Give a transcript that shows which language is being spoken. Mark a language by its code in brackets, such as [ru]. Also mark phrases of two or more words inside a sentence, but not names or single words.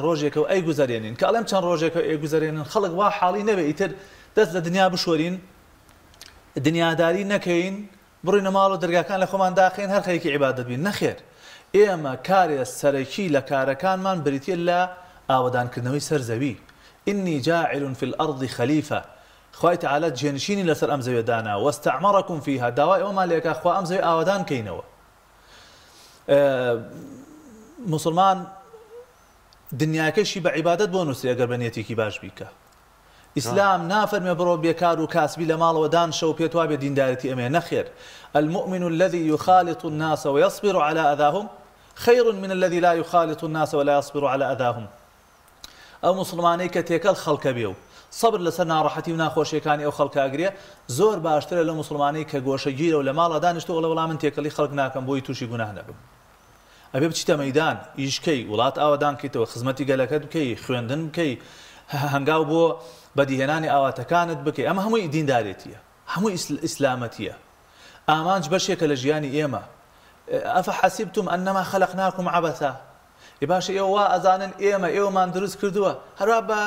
[ckb] ڕۆژێکە و ئەی گوزارێنین کە ئەڵێم چەند ڕۆژێکە ئەی گوزارێنن خەڵک وا حاڵی نەبێ ئیتر دەست لە دنیا بشۆرین دنیاداری نەکەین بڕینە ماڵ و دەرگاکان لە خۆمان داخین هەر خەریکی عیبادەت بین نەخێر ئێمە کارێ سەرەکی لە کارەکانمان بریتە لە ئاوەدانکردنەوەی سەرزەوی [ar] ئینی جاعل فی الأرض خەلیفە [ckb] خوای تەعالا جێنشینی لەسەر ئەم زەویە دانا [ar] وەستەعمەڕەکم فیها [ckb] داوای ئەومان لێکا خوا ئەم زەوی ئاوەدان کەینەوە مسلمان دنیاکەشی بە عیبادەت بۆ نووسری ئەگەر بە نیەتێکی باش بیکە ئیسلام نافەرمێ بڕۆ بێکار و کاسبی لە ماڵەوە دانشە و پێت وابێ دیندارەتی ئەمێ نەخێر [ar] المؤمن الذي يخالط الناس ويصبر على أذاهم خير من الذي لا يخالط الناس ولا يصبر على أذاهم [ckb] ئەو مسلمانەی کە تێکەڵ خەڵکە بێ و صبر لەسەر ناڕەحەتی و ناخۆشیەکانی ئەو خەڵکە ئەگرێ زۆر باشترە لە مسلمانەی کە گۆشەگیرە و لە ماڵە دانیشتووە لە وەڵام من تێکەڵی خەڵک ناکەم بۆی تووشی گوناه نەبم ئەبێ بچیتە مەیدان ئیشکەی وڵات ئاوادان بکەیتەوە خزمەتی گەلەکەت بکەی خوێندن بکەی هەنگاو بۆ بەدیهێنانی ئاواتەکانت بکەی ئەمە هەمووی دیندارێتیە هەمووی ئیسلامەتیە ئامانج بەشێکە لە ژیانی ئێمە [ar] ئەفەحەسیبتم ئەنەما خەلەقناکم عەبەثا [ckb] باش ئێوە ئەزانن ئێمەمان دروست کردووە هەروە